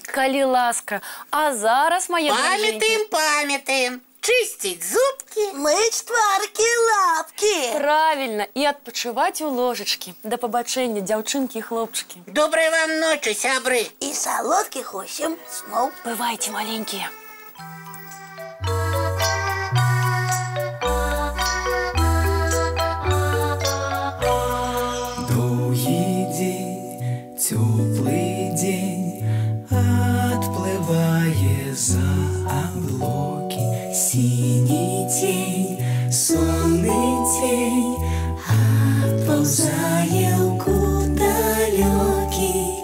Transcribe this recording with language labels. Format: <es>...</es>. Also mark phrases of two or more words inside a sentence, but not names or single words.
<be>Калі ласка. А зараз, мае дражэнькі, Памятаем. Чысціць зубкі. Мыць тваркі, лапкі. правільна, і адпачываць у ложачкі. Да пабачэння, дзяўчынкі і хлопчыкі. Добрай вам ночы, сябры. І салодкіх усім сноў. Бывайце, маленькія.</be> <ru>Теплый день отплывая за облаки, синий тень, сонный тень отползая куда далекий.</ru>